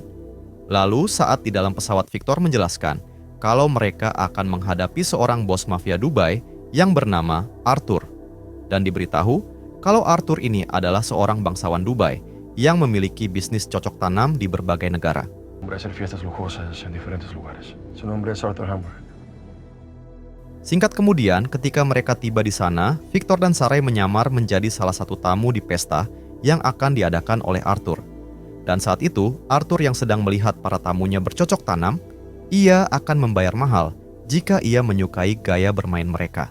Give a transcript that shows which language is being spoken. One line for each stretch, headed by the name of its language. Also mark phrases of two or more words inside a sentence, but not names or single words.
Indonesian: Lalu saat di dalam pesawat Victor menjelaskan kalau mereka akan menghadapi seorang bos mafia Dubai yang bernama Arthur. Dan diberitahu kalau Arthur ini adalah seorang bangsawan Dubai yang memiliki bisnis cocok tanam di berbagai negara.
Spanish: Hombre, hacer fiestas lujosas en diferentes lugares. Su nombre es Arthur Hamburg.
Indonesian: Singkat kemudian, ketika mereka tiba di sana, Victor dan Sarai menyamar menjadi salah satu tamu di pesta yang akan diadakan oleh Arthur. Dan saat itu, Arthur yang sedang melihat para tamunya bercocok tanam, ia akan membayar mahal jika ia menyukai gaya bermain mereka.